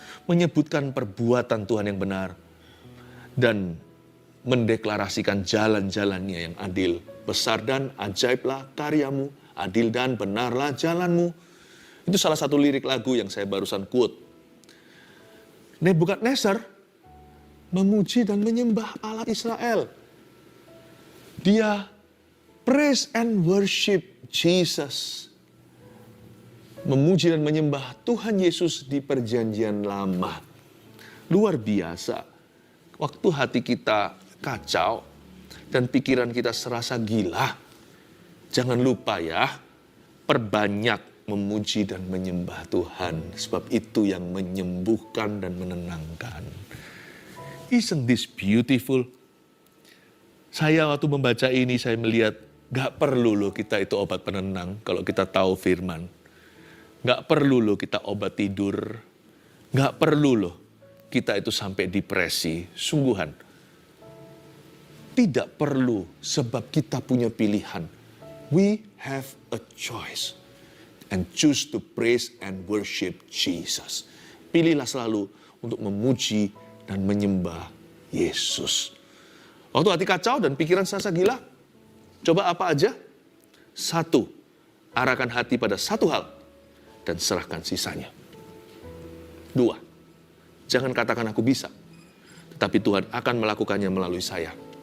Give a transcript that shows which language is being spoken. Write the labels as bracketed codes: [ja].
[id] menyebutkan perbuatan Tuhan yang benar, dan mendeklarasikan jalan-jalannya yang adil. Besar dan ajaiblah karyamu, adil dan benarlah jalanmu. Itu salah satu lirik lagu yang saya barusan quote. Nebukadnezar memuji dan menyembah Allah Israel. [en] Dia praise and worship Jesus. [id] Memuji dan menyembah Tuhan Yesus di perjanjian lama. Luar biasa. Waktu hati kita kacau dan pikiran kita serasa gila, jangan lupa ya, perbanyak memuji dan menyembah Tuhan. Sebab itu yang menyembuhkan dan menenangkan. [en] Isn't this beautiful? [id] Saya waktu membaca ini, saya melihat gak perlu loh kita itu obat penenang kalau kita tahu firman. Gak perlu loh kita obat tidur. Gak perlu loh kita itu sampai depresi. Sungguhan. Tidak perlu sebab kita punya pilihan. [en] We have a choice. And choose to praise and worship Jesus. [id] Pilihlah selalu untuk memuji dan menyembah Yesus. Waktu hati kacau dan pikiran serasa gila, coba apa aja? 1, arahkan hati pada satu hal dan serahkan sisanya. 2, jangan katakan aku bisa, tetapi Tuhan akan melakukannya melalui saya.